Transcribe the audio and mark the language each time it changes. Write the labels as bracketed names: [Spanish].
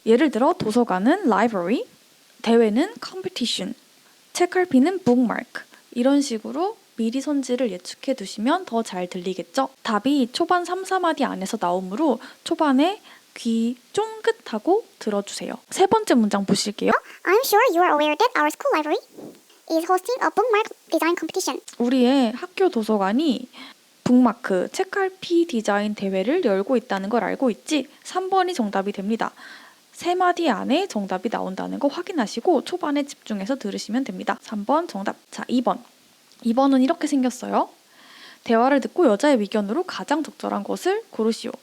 [Korean] 예를 들어 도서관은 library, 대회는 competition, 책갈피는 bookmark 이런 식으로 미리 선지를 예측해 두시면 더 잘 들리겠죠? 답이 초반 3, 4마디 안에서 나오므로 초반에 귀 쫑긋하고 들어주세요. 세 번째 문장 보실게요. [English] I'm sure you are aware that our school library is hosting a bookmark design competition. [Korean] 우리의 학교 도서관이 북마크, 책갈피 디자인 대회를 열고 있다는 걸 알고 있지? 3번이 정답이 됩니다. 세 마디 안에 정답이 나온다는 거 확인하시고 초반에 집중해서 들으시면 됩니다. 3번 정답. 자, 2번. 2번은 이렇게 생겼어요. 대화를 듣고 여자의 의견으로 가장 적절한 것을 고르시오.